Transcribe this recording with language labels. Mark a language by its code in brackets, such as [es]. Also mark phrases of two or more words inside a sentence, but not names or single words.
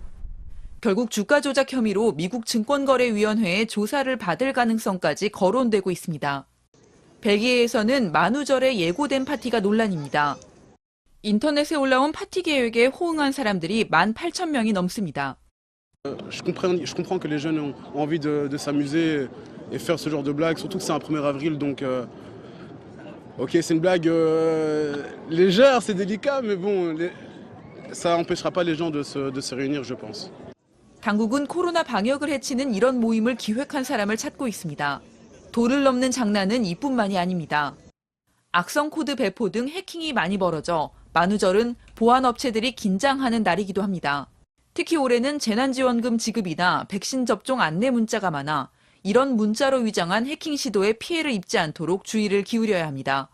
[ko] 결국 주가 조작 혐의로 미국 증권거래위원회에 조사를 받을 가능성까지 거론되고 있습니다. 벨기에에서는 만우절에 예고된 파티가 논란입니다. 인터넷에 올라온 파티 계획에 호응한 사람들이 18,000명이 넘습니다. [fr] Je comprends que les jeunes ont envie de s'amuser et faire ce genre de blague, surtout que c'est un 1er avril, donc ok, c'est une blague légère, c'est délicat, mais bon, ça n'empêchera pas les gens de se réunir, je pense. [ko] 당국은 코로나 방역을 해치는 이런 모임을 기획한 사람을 찾고 있습니다. 도를 넘는 장난은 이뿐만이 아닙니다. 악성 코드 배포 등 해킹이 많이 벌어져 만우절은 보안업체들이 긴장하는 날이기도 합니다. 특히 올해는 재난지원금 지급이나 백신 접종 안내 문자가 많아 이런 문자로 위장한 해킹 시도에 피해를 입지 않도록 주의를 기울여야 합니다.